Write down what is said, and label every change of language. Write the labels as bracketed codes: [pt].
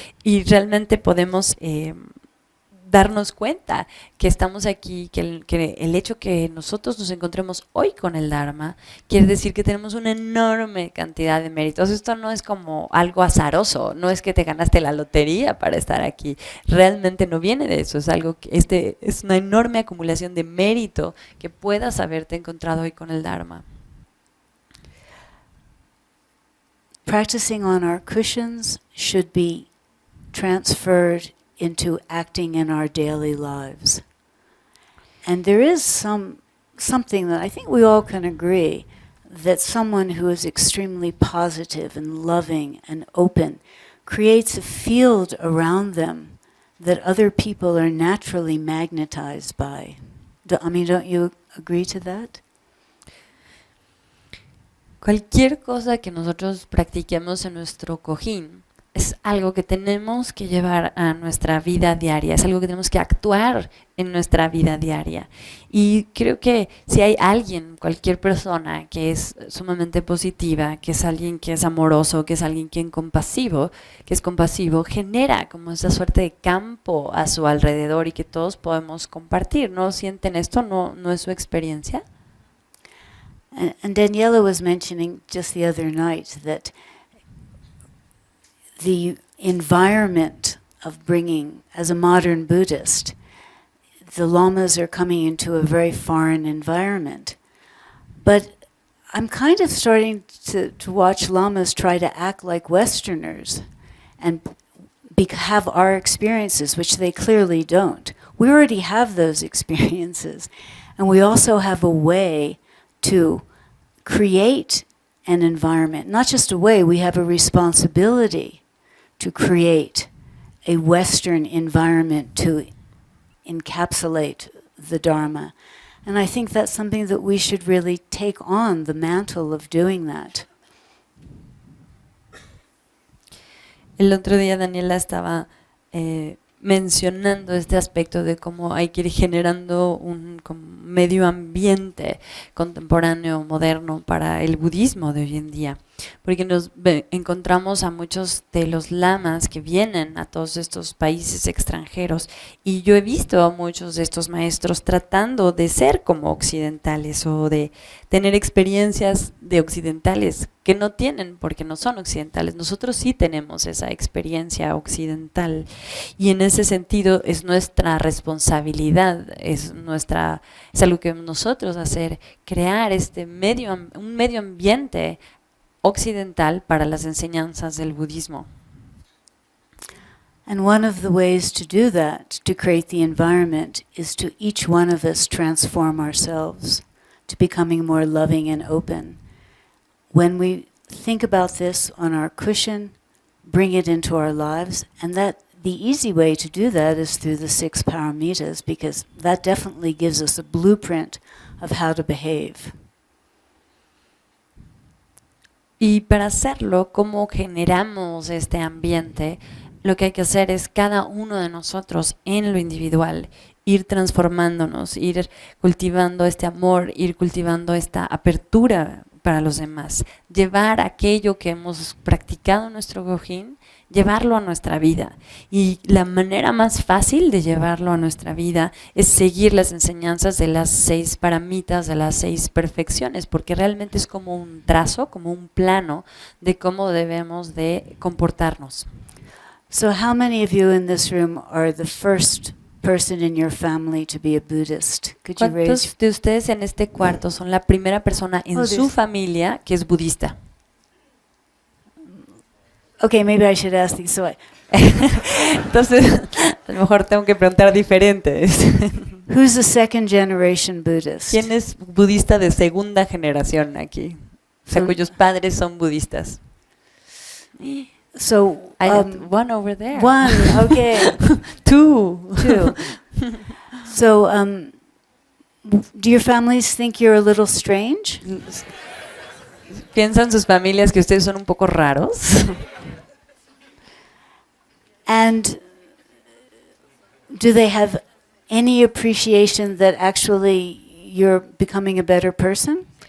[es] Y realmente podemos darnos cuenta que estamos aquí, que el hecho que nosotros nos encontremos hoy con el Dharma quiere decir que tenemos una enorme cantidad de méritos. Esto no es como algo azaroso, no es que te ganaste la lotería para estar aquí, realmente no viene de eso, es algo que es una enorme acumulación de mérito que puedas haberte encontrado hoy con el Dharma. [en] Practicing on our cushions should be transferred into acting in our daily lives. And there is something that I think we all can agree, that someone who is extremely positive and loving and open creates a field around them that other people are naturally magnetized by. Don't you agree to that? [es] Cualquier cosa que nosotros practiquemos en nuestro cojín es es algo que tenemos que llevar a nuestra vida diaria, es algo que tenemos que actuar en nuestra vida diaria. Y creo que si hay alguien, cualquier persona que es sumamente positiva, que es alguien que es amoroso, que es alguien que es compasivo, genera como esa suerte de campo a su alrededor y que todos podemos compartir. ¿No sienten esto? ¿No es su experiencia? [en] And Daniela was mentioning just the other night that the environment of bringing, as a modern Buddhist, the lamas are coming into a very foreign environment. But I'm kind of starting to watch lamas try to act like Westerners and have our experiences, which they clearly don't. We already have those experiences. And we also have a way to create an environment. Not just a way, we have a responsibility to create a Western environment to encapsulate the Dharma. And I think that's something that we should really take on the mantle of doing that. [es] El otro día Daniela estaba mencionando este aspecto de cómo hay que ir generando un medio ambiente contemporáneo, moderno para el budismo de hoy en día, porque nos encontramos a muchos de los lamas que vienen a todos estos países extranjeros y yo he visto a muchos de estos maestros tratando de ser como occidentales o de tener experiencias de occidentales que no tienen porque no son occidentales. Nosotros sí tenemos esa experiencia occidental y en ese sentido es nuestra responsabilidad, es algo que nosotros hacer, crear un medio ambiente occidental para las enseñanzas del budismo. [en] And one of the ways to do that, to create the environment, is to each one of us transform ourselves to becoming more loving and open. When we think about this on our cushion, bring it into our lives, and that the easy way to do that is through the 6 paramitas, because that definitely gives us a blueprint of how to behave. [es] Y para hacerlo, ¿cómo generamos este ambiente? Lo que hay que hacer es cada uno de nosotros en lo individual, ir transformándonos, ir cultivando este amor, ir cultivando esta apertura para los demás, llevar aquello que hemos practicado en nuestro Gohin, llevarlo a nuestra vida. Y la manera más fácil de llevarlo a nuestra vida es seguir las enseñanzas de las 6 paramitas, de las 6 perfecciones, porque realmente es como un trazo, como un plano de cómo debemos de comportarnos. [en] So how many of you in this room are the first person in your family to be a Buddhist? Could you raise? [es] ¿Cuántos de ustedes en este cuarto son la primera persona en su familia que es budista? [en] Okay, maybe I should ask these. [es] Entonces, a lo mejor tengo que preguntar diferentes. [en] Who's the second generation Buddhist? [es] ¿Quién es budista de segunda generación aquí? O sea, cuyos padres son budistas. [en] So, one over there. One, okay. Two. So, do your families think you're a little strange? [es] ¿Piensan sus familias que ustedes son un poco raros? [en] And do they have any appreciation that actually you're becoming a better person?